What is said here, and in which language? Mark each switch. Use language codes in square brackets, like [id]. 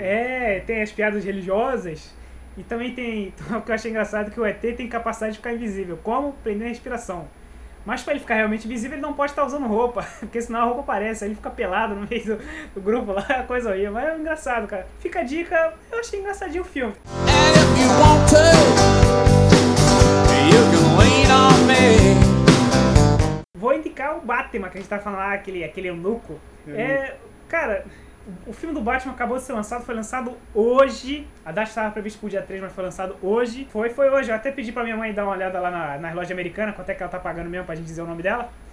[pt] É, tem as piadas religiosas. E também tem, o que eu achei engraçado, que o ET tem capacidade de ficar invisível. Como? Prender a respiração. Mas pra ele ficar realmente invisível, ele não pode estar usando roupa. Porque senão a roupa aparece, aí ele fica pelado no meio do grupo lá, coisa aí. Mas é engraçado, cara. Fica a dica, eu achei engraçadinho o filme. [en] And if you want to, you can lean on me. [pt] Vou indicar o Batman, que a gente tá falando lá, aquele eunuco. É, cara... O filme do Batman acabou de ser lançado, foi lançado hoje. A data estava prevista pro dia 3, mas foi lançado hoje. Foi hoje. Eu até pedi pra minha mãe dar uma olhada lá na loja americana, quanto é que ela tá pagando mesmo pra gente dizer o nome dela.